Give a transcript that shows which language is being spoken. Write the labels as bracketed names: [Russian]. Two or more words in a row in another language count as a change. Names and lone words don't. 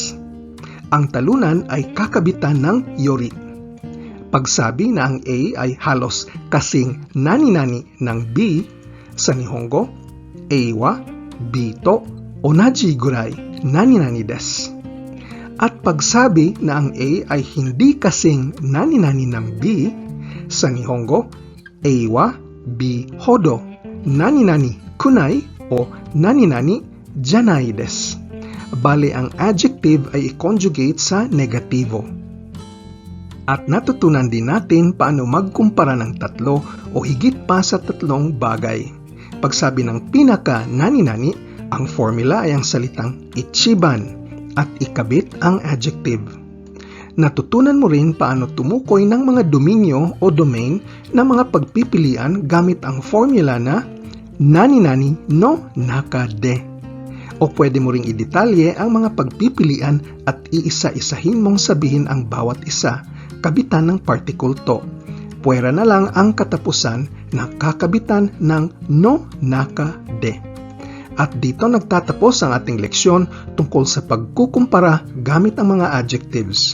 [Filipino] Ang talunan ay kakabitan ng yori. Pagsabi na ang A ay halos kasing nani-nani ng B, sa Nihongo, [Japanese] AはBと同じぐらいなになにです. [Filipino] At pagsabi na ang A ay hindi kasing nani-nani ng B, sa Nihongo, [Japanese] AはBほどなになにくない o なになにじゃないです. [Filipino] Bale ang adjective ay i-conjugate sa negatibo. At natutunan din natin paano magkumpara ng tatlo o higit pa sa tatlong bagay. Pagsabi ng pinaka nani-nani, ang formula ay ang salitang ichiban at ikabit ang adjective. Natutunan mo rin paano tumukoy ng mga dominyo o domain na mga pagpipilian gamit ang formula na [Japanese] なになにの中で. [Filipino] O pwede mo ring idetalye ang mga pagpipilian at iisa-isahin mong sabihin ang bawat isa, kabitan ng particle to. Puwera na lang ang katapusan na kakabitan ng [Japanese] の中で. [Filipino] At dito nagtatapos ang ating leksyon tungkol sa pagkukumpara gamit ang mga adjectives.